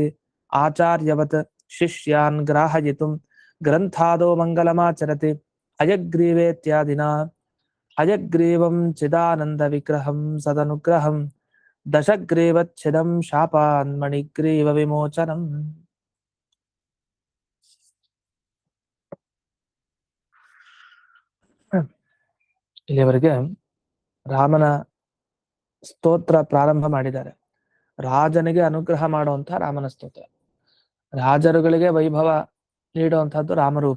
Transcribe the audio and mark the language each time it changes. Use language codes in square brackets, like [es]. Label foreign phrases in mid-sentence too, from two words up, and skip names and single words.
[sa] आचार्यवत् शिष्यान् ग्राहयितुं ग्रन्थादौ मङ्गलमाचरति हयग्रीवेत्यादिना हयग्रीवं चिदानन्दविग्रहं सदनुग्रहं दशग्रीवच्छिदं शापान्मणिग्रीवविमोचनम् [kn] ಇಲ್ಲಿವರೆಗೆ ರಾಮನ ಸ್ತೋತ್ರ ಪ್ರಾರಂಭ ಮಾಡಿದ್ದಾರೆ. ರಾಜನಿಗೆ ಅನುಗ್ರಹ ಮಾಡುವಂತಹ ರಾಮನ ಸ್ತೋತ್ರ, ರಾಜರುಗಳಿಗೆ ವೈಭವ ನೀಡುವಂತಹದ್ದು ರಾಮರೂಪ.